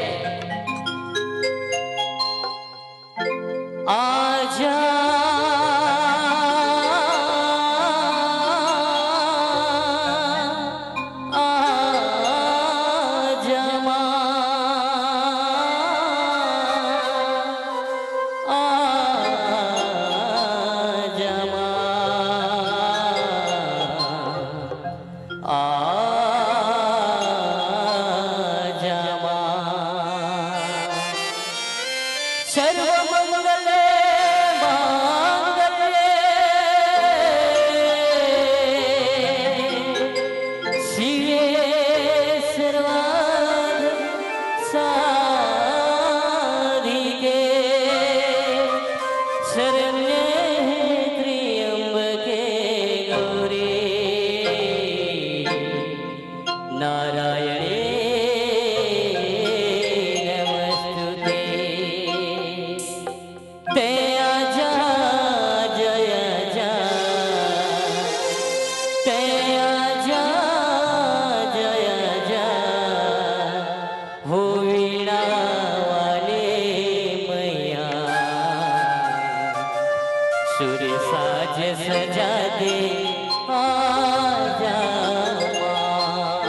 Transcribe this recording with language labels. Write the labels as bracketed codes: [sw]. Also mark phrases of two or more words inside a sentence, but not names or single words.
[hi] आजा आजा माँ आजा माँ आजा माँ। [sa] सर्वमंगल मांगल्ये शिवे सर्वार्थ साधिके शरण्ये त्र्यंबके गौरी नारायणे नमस्तुते। [hi] ते आजा जय जा ते आजा जय जा हो वीणा वाले मैया। सुर साज सजा दे आजा माँ।